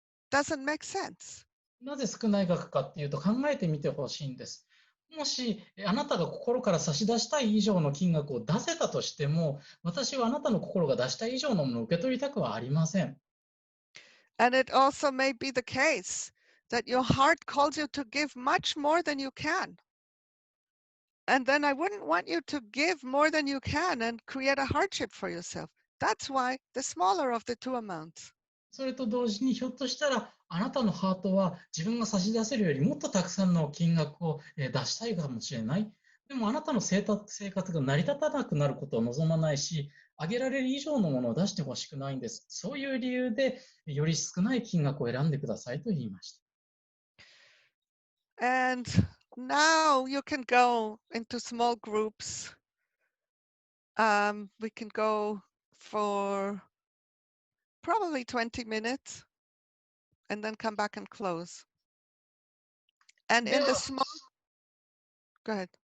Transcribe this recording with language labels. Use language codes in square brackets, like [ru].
[en] Doesn't make sense. [ja] なぜ少ない額かっていうと、考えてみてほしいんです。もしあなたが心から差し出したい以上の金額を出せたとしても、私はあなたの心が出したい以上のものを受け取りたくはありません。 [en] And it also may be the case that your heart calls you to give much more than you can. And then I wouldn't want you to give more than you can and create a hardship for yourself. That's why the smaller of the two amounts. [ja] それと同時に、ひょっとしたらあなたのハートは自分が差し出せるよりもっとたくさんの金額を出したいかもしれない。でもあなたの生活が成り立たなくなることを望まないし、あげられる以上のものを出してほしくないんです。そういう理由でより少ない金額を選んでくださいと言いました。 [en] And now you can go into small groups. We can go for probably 20 minutes and then come back and close. And in the small, go ahead.